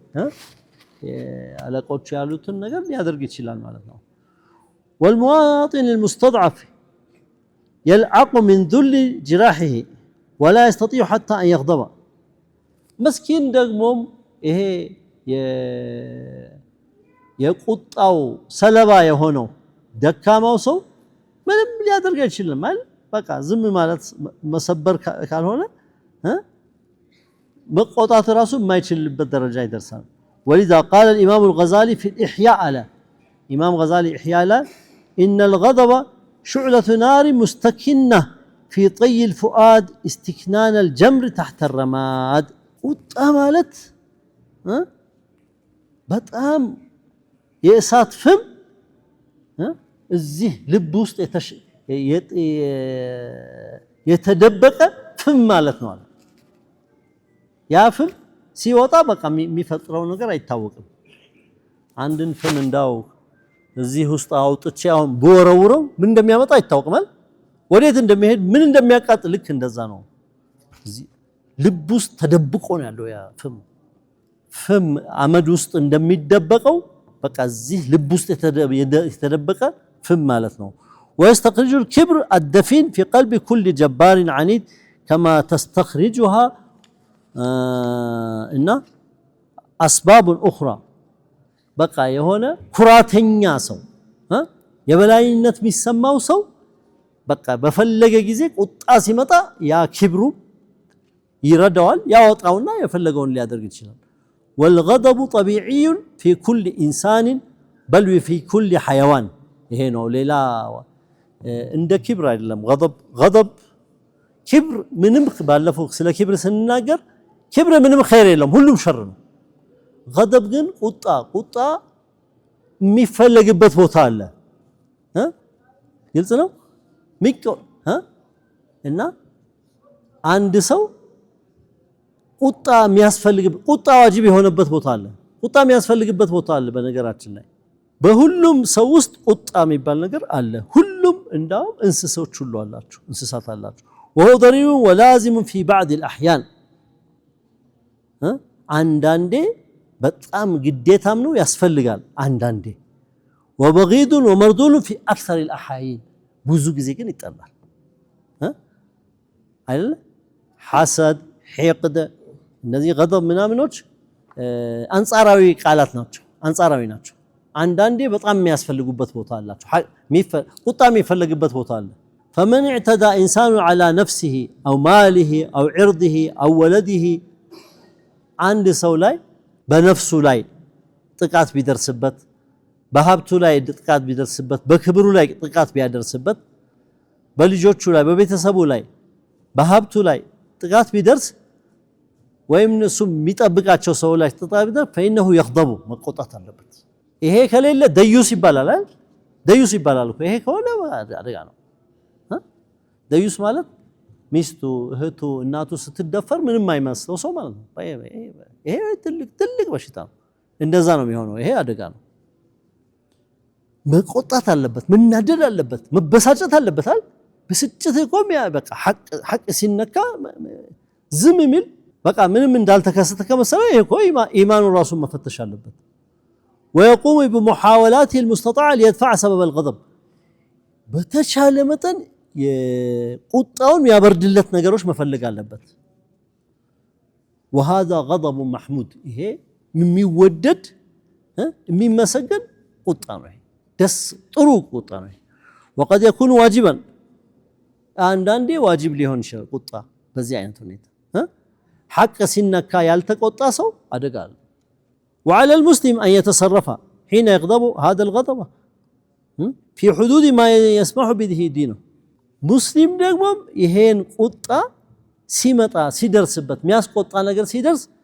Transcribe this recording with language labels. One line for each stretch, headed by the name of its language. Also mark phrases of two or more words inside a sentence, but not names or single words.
Amharic: አለቆች ያሉትን ነገር ሊያደርግ ይችላል ማለት ነው።
Arabic: والمواطن المستضعف يلعق من ذل جراحه ولا يستطيع حتى أن يغضب مسكين
Amharic: ደግሞም ይሄ የቁጣው ሰለባ የሆነው ደካማው ሰው ምንም ሊያደርግ አይችልም አይደል? በቃ ዝም ማለት መሰበር ካልሆነ መቆጣት ራሱ የማይችልበት ደረጃ ይደርሳል።
Arabic: ولذا قال الإمام الغزالي في الإحياء على إمام غزالي إحياء إن الغضب شعلة نار مستكنة في طي الفؤاد استكنان الجمر تحت الرماد
Amharic: ቁጣ ማለት በጣም የእሳት ፍም እዚህ ልብ ውስጥ የተደበቀ ፍም ማለት ነው። ያ ፍም ሲወጣ በቃ የሚፈጥረው ነገር አይታወቅም። አንድን ፍም እንዳው እዚህ ውስጥ አውጥቼ አሁን በወረውረው ምን እንደሚያመጣ አይታወቅም። ወዴት እንደሚሄድ ምን እንደሚያቃጥል ልክ እንደዛ ነው። እዚህ ልብ ውስጥ ተደብቆ ነው ያለው ያ ፍም አመድ ውስጥ እንደሚደበቀው በቃ እዚህ ልብ ውስጥ የተደበቀ ፍም ማለት ነው።
Arabic: ويستخرج الكبر الدفين في قلب كل جبار عنيد كما تستخرجها إن أسباب أخرى بقى يهونا
Amharic: ኩራተኛ ሰው የበላይነት የሚሰማው ሰው በቃ በፈለገ ጊዜ ቁጣ ሲመጣ ያ ክብሩ ይረዳዋል ያወጣውና የፈለገውን ሊያደርግ ይችላል።
Arabic: والغضب طبيعي في كل إنسان بل في كل حيوان
Amharic: ይሄ ነው ሌላ እንደ ክብር አይደለም። غضب ክብር ምንም ባለፈው ስለ ክብር ስንናገር ክብር ምንም ኸይር የለም ሁሉም ሸር ነው። غضب ግን ቁጣ የሚፈለግበት ቦታ አለ። ግልጽ ነው እና አንድ ሰው ቁጣ የሚያስፈልግበት ቁጣ ዋጅብ የሆነበት ቦታ አለ። ቁጣ የሚያስፈልግበት ቦታ አለ። በነገራችን ላይ በሁሉም ሰው ውስጥ ቁጣ የሚባል ነገር አለ። ሁሉም እንዳው እንስሳዎች ሁሉ አላቸው እንስሳት አላቸው።
Arabic: وهو ضروري ولازم في بعض الأحيان
Amharic: አንዳንዴ በጣም ግዴታም ነው ያስፈልጋል አንዳንዴ
Arabic: وبغيض ومردود في أكثر الأحايين
Amharic: ብዙ ጊዜ ግን ይጠላል አይደል? ሐሰድ ሒቅድ እነዚህ غضب ምናምኖች አንጻራዊ ቃላት ናቸው አንጻራዊ ናቸው። አንዳንዴ በጣም የሚያስፈልጉበት ቦታ አላቸው። ቁጣ የሚፈልግበት ቦታ አለ።
Arabic: فمن اعتدى إنسان على نفسه أو ماله أو عرضه أو ولده
Amharic: አንድ ሰው ላይ በነፍሱ ላይ ጥቃት ቢደርስበት በሀብቱ ላይ ጥቃት ቢደርስበት በክብሩ ላይ ጥቃት ቢያደርስበት በልጆቹ ላይ በቤተሰቡ ላይ በሀብቱ ላይ ጥቃት ቢደርስ ወይም እሱ የሚጠብቃቸው ሰው ላይ ጥቃት ቢደርስ
Arabic: فإنه يغضب
Amharic: መቆጣት አለበት። ይሄ ከሌለ ደዩስ ይባላል አይደል? ደዩስ ይባላል እኮ ይሄ ከሆነ አደጋ ነው። ደዩስ ማለት ሚስቱ እህቱ እናቱ ስትደፈር ምንም አይመስለው ሰው ማለት ነው። ይሄ ትልቅ በሽታ ነው። እንደዛ ነው የሚሆነው። ይሄ አደጋ ነው። መቆጣት አለበት፣ መናደድ አለበት፣ መበሳጨት አለበት አይደል? ብስጭት ቆም ያ በቃ ሐቅ ሲነካ ዝም የሚል በቃ ምንም እንዳልተከሰተ ከመሰለ ይሄ እኮ ኢማኑ ራሱን መፈተሽ አለበት።
Arabic: ويقوم بمحاولاته المستطاعة ليدفع سبب الغضب
Amharic: በተቻለ መጠን የቁጣውን ያበርድለት ነገሮች መፈለግ አለበት።
Arabic: وهذا غضب محمود
Amharic: ይሄ የሚወደድ የሚመሰገን ቁጣ ነው። ደስ ጥሩ ቁጣ ነው። وقد
Arabic: يكون واجبا
Amharic: አንዳንዴ ዋጅብ ሊሆን ይችላል ቁጣ በዚህ አይነት ሁኔታ ሐቅ ሲነካ ያልተቆጣ ሰው አደጋ አለ።
Arabic: وعلى المسلم أن يتصرف حين يغضب هذا الغضب في حدود ما يسمح به دينه
Amharic: ሙስሊም ደግሞ ይሄን ቁጣ ሲመጣ ሲደርስበት የሚያስቆጣ ነገር ሲደርስ